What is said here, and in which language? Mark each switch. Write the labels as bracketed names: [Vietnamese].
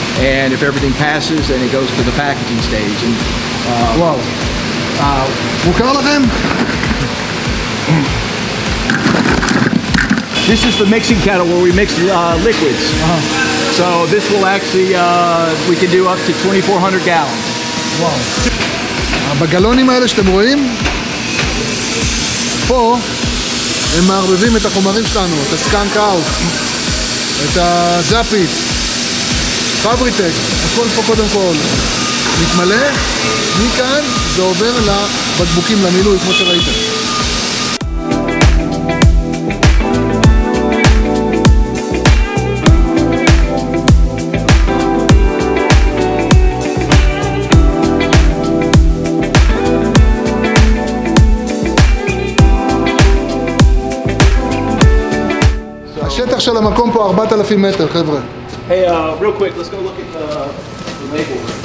[English] And if everything passes, then it goes to the packaging stage. And, [Hebrew] וואו. מוכר לכם? [English] This is the mixing kettle where we mix liquids. So this will actually, we can do up to 2,400 gallons. וואו. [Hebrew] בגלונים האלה שאתם רואים, פה הם מערבבים את החומרים שלנו, את הסקאנק אאוט, את הזאפית, פבריטק, הכל פה קודם כל מתמלא, מכאן זה עובר לבקבוקים, למילוי, כמו שראיתם. השטח של המקום פה 4,000 מטר, חבר'ה. [English] Hey, real quick, let's go look at the label.